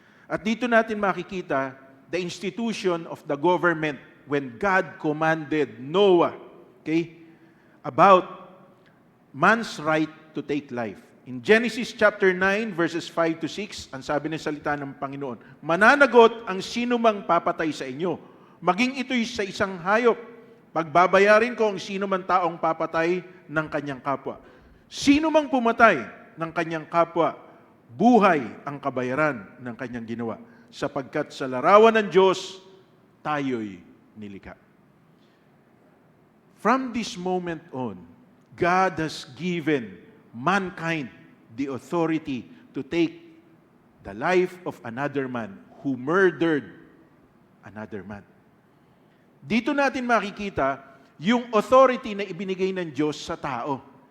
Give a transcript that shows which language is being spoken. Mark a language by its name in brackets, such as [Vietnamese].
[Filipino] At dito natin makikita [English] the institution of the government when God commanded Noah, okay, about man's right to take life. In Genesis chapter 9 verses 5 to 6, [Filipino] ang sabi ng salita ng Panginoon, mananagot ang sinumang papatay sa inyo, maging ito'y sa isang hayop. Pagbabayarin ko ang sinumang taong papatay ng kanyang kapwa. Sino mang pumatay ng kanyang kapwa, buhay ang kabayaran ng kanyang ginawa, sapagkat sa larawan ng Diyos, tayo'y nilikha. [English] From this moment on, God has given mankind the authority to take the life of another man who murdered another man. [Filipino] Dito natin makikita yung authority na ibinigay ng Diyos sa tao.